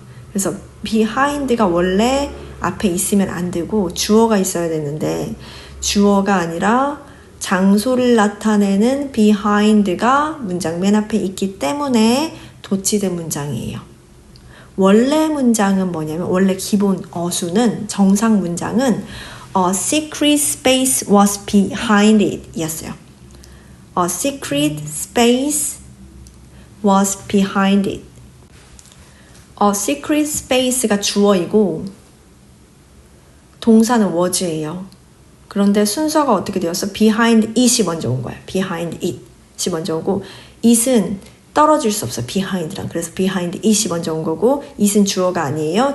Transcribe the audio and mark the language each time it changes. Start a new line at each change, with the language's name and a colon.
Korean: 그래서 behind가 원래 앞에 있으면 안 되고 주어가 있어야 되는데 주어가 아니라 장소를 나타내는 behind가 문장 맨 앞에 있기 때문에 도치된 문장이에요. 원래 문장은 뭐냐면 원래 기본 어수는 정상 문장은
English: A secret space was behind it
Korean: 이었어요.
English: A secret space was behind it.
Korean: A secret space가 주어이고 동사는 was예요. 그런데 순서가 어떻게 되었어? behind it이 먼저 온 거야. behind it이 먼저 오고 it은 떨어질 수 없어. behind랑. 그래서 behind it이 먼저 온 거고 it은 주어가 아니에요.